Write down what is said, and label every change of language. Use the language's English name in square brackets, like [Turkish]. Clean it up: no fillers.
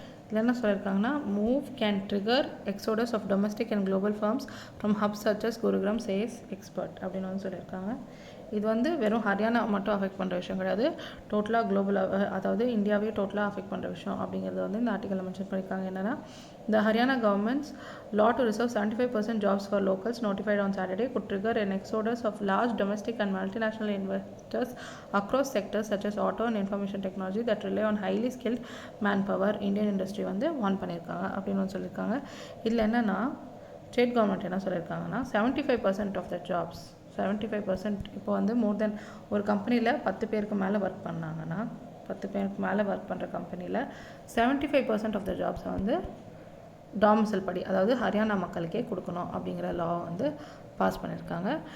[Tamil] இதில் என்ன சொல்லியிருக்காங்கன்னா, [English] move can trigger exodus of domestic and global firms from hubs such as Gurugram says expert [Tamil] அப்படின்னு வந்து சொல்லியிருக்காங்க. இது வந்து வெறும் ஹரியானா மட்டும் அஃபெக்ட் பண்ணுற விஷயம் கிடையாது, டோட்டலாக குளோபலாக, அதாவது இந்தியாவே டோட்டலாக அஃபெக்ட் பண்ணுற விஷயம் அப்படிங்கிறது வந்து இந்த ஆர்டிக்கலில் மென்ஷன் பண்ணியிருக்காங்க. என்னென்னா, [English] the Haryana government's law to reserve 75% jobs for locals notified on Saturday could trigger an exodus of large domestic and multinational investors across sectors such as auto and information technology that rely on highly skilled manpower. Indian industry [Tamil] வந்து warn பண்ணியிருக்காங்க அப்படின்னு வந்து சொல்லியிருக்காங்க. இதில் என்னென்னா, state government என்ன சொல்லியிருக்காங்கன்னா, [English] 75% of the jobs [Tamil] 75% இப்போ வந்து மோர் தென் ஒரு கம்பெனியில் 10 பேருக்கு மேலே ஒர்க் பண்ணாங்கன்னா 10 பேருக்கு மேலே ஒர்க் பண்ணுற கம்பெனியில் 75% ஆஃப் த ஜாப்ஸை வந்து டாமிசல் படி, அதாவது ஹரியானா மக்களுக்கே கொடுக்கணும் அப்படிங்கிற லா வந்து பாஸ் பண்ணியிருக்காங்க.